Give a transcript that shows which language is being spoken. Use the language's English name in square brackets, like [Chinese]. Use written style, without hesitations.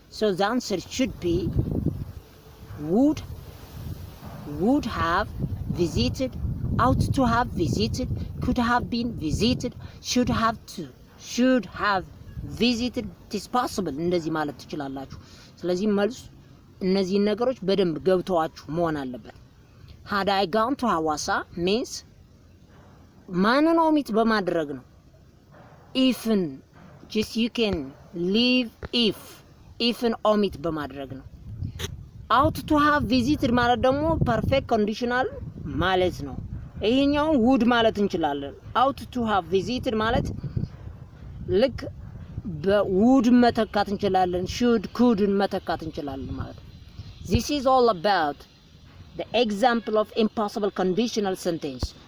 [English] So the answer should be would have visited, ought to have visited, could have been visited, should have visited. it is possible [Amharic] እንደዚህ ማለት ትችላላችሁ። ስለዚህ መልስ እነዚህ ነገሮች በደንብ ገብተዋችሁ መሆን አለበት። [English] had I gone to ሐዋሳ means [Amharic] ማንን ኦሚት በማድረግ ነው? ኢፍን [English] just you can leave [Amharic] ኢፍን ኦሚት በማድረግ ነው። ought to have visited ማለት ደግሞ perfect conditional ማለት ነው። ይሄኛው would ማለት እንችላለን። ought to have visited ማለት ልክ በwould መተካት እንችላለን። should could መተካት እንችላለን ማለት ነው። [English] This is all about the example of impossible conditional sentence.